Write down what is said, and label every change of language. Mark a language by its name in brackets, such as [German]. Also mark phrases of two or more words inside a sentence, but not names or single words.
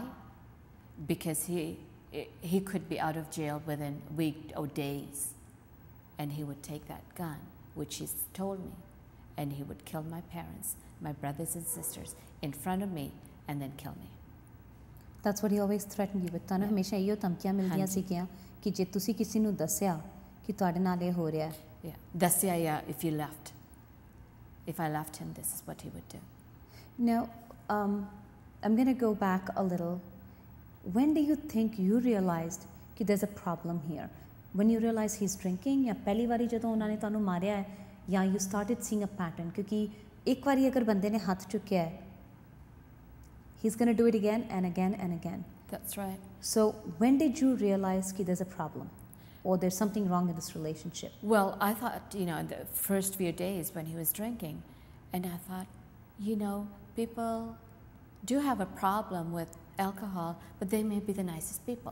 [English] Because he could be out of jail within a week or days. And he would take that gun, which he told me, and he would kill my parents, my brothers and sisters, in front of me, and then kill me. That's what he always threatened you with. [Punjabi] ਤੁਹਾਨੂੰ ਹਮੇਸ਼ਾ ਇਹੋ ਧਮਕੀਆਂ ਮਿਲਦੀਆਂ ਸੀਗੀਆਂ ਕਿ ਜੇ ਤੁਸੀਂ ਕਿਸੇ ਨੂੰ ਦੱਸਿਆ ਕਿ ਤੁਹਾਡੇ ਨਾਲ ਇਹ ਹੋ ਰਿਹਾ ਹੈ. ਦੱਸਿਆ, [English] if you left. If I left him, this is what he would do. Now, I'm going to go back a little. When do you think you realized that there's a problem here? When you realize he's drinking, [Punjabi] ਯਾ ਪਹਿਲੀ ਬਾਰੀ ਜਦੋਂ ਉਹਨਾਂਨੇ ਤੈਨੂੰ ਮਾਰਿਆ ਹੈ, ਯਾ [English] you started seeing a pattern? [Punjabi] ਕਿਉਂਕਿ ਇੱਕ ਬਾਰੀ ਅਗਰ ਬੰਦੇ ਨੇ ਹੱਥ ਚੁੱਕਿਆ ਹੈ, [English] he's going to do it again and again and again. That's right. So when did you realize that there's a problem, or there's something wrong in this relationship? Well, I thought, you know, in the first few days when he was drinking, and I thought, you know, people do have a problem with alcohol, but they may be the nicest people.